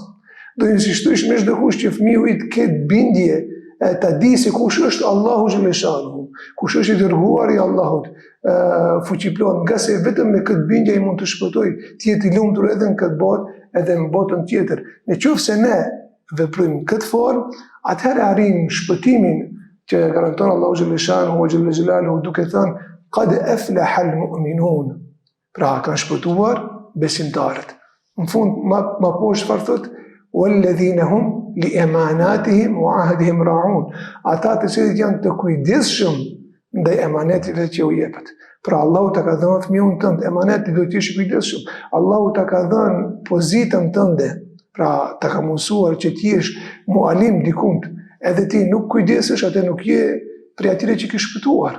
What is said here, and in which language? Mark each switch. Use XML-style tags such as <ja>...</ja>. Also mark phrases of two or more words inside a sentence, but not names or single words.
<sq>Do insistojsh me çdo kusht që fëmiu yt ketë bindje, ta di se kush është Allahu xhaleshanuhu, kush është i dërguari i Allahut, fuqiplot, nga se vetëm me këtë bindje ai mund të shpëtojë, të jetë i lumtur edhe në këtë botë, edhe në botën tjetër. Në qoftë se ne veprojmë këtë formë, atëherë arrijmë shpëtimin që garanton Allahu</sq> <ar>جل شأنه وجل جلاله,</ar> <sq>duke thënë</sq> <ar>قد أفلح المؤمنون.</ar> <sq>Pra kanë shpëtuar besimtarët. Në fund më poshtë çfarë thotë?</sq> <ar>وَالَّذِينَ هُمْ لِأَمَانَاتِهِمْ وَعَهْدِهِمْ رَاعُونَ.</ar> <sq>Ata të cilët janë të kujdesshëm ndaj emanetive që u jepet. Pra Allahu ta ka dhënë fëmijën tënd emanet, do të jesh i kujdesshëm. Allahu ta ka dhënë pozitën tënde. Pra ta ka mësuar që ti jesh mualim dikund. Edhe ti nuk kujdesesh, atë nuk je prej atyre që ke shpëtuar.</sq>